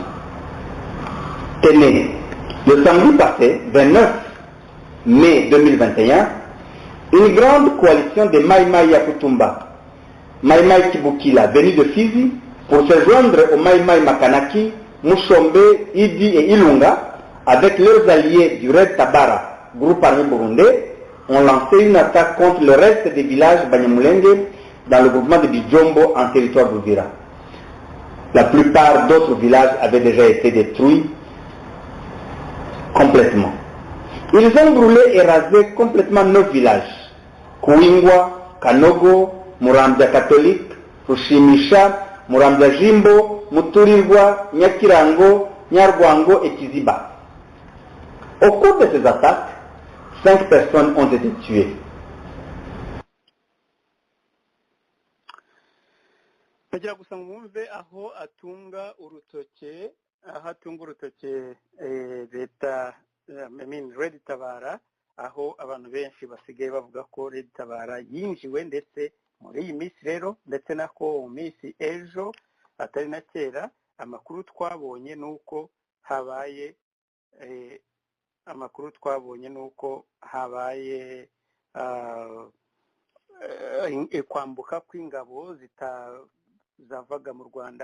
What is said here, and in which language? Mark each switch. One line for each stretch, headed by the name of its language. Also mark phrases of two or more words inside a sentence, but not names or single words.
French: Tenez, le samedi passé, 29 mai 2021, une grande coalition de Maïmaï Yakutumba, Maïmaï Kibukila, venus de Fizi, pour se joindre au Maïmaï Makanaki, Mushombe, Idi et Ilunga, avec leurs alliés du Red Tabara, groupe armé burundais, ont lancé une attaque contre le reste des villages Banyamulenge dans le groupement de Bijombo en territoire d'Uvira. La plupart d'autres villages avaient déjà été détruits complètement. Ils ont brûlé et rasé complètement 9 villages. Kouingwa, Kanogo, Murambya catholique, Rushimisha, Murambya Jimbo, Muturirwa, Nyakirango, Nyarwango et Kiziba. Au cours de ces attaques, 5 personnes ont été tuées.
Kinyarwanda: Ndagira gusa mwumve aho atunga urutoke leta Red Tabara, aho abantu benshi basigaye bavuga ko Red Tabara yinjiwe, ndetse muri iyi minsi rero, ndetse nako mu minsi ejo atari na kera, amakuru twabonye nuko habaye kwambuka kw'ingabo zavaga mu Rwanda.